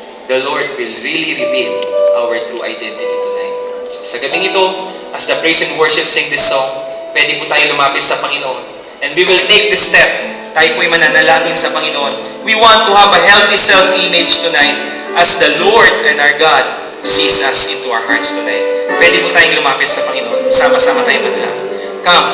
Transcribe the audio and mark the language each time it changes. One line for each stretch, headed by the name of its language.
English: The Lord will really reveal our true identity tonight.
Filipino: So, sa gabing ito,
English: as the praise and worship sing this song,
Filipino: pwede po tayo lumapit sa Panginoon.
English: And we will take the step.
Filipino: Tayo po'y mananalangin sa Panginoon.
English: We want to have a healthy self-image tonight as the Lord and our God sees us into our hearts tonight.
Filipino: Pwede po tayong lumapit sa Panginoon. Sama-sama tayong manalangin.
English: Come.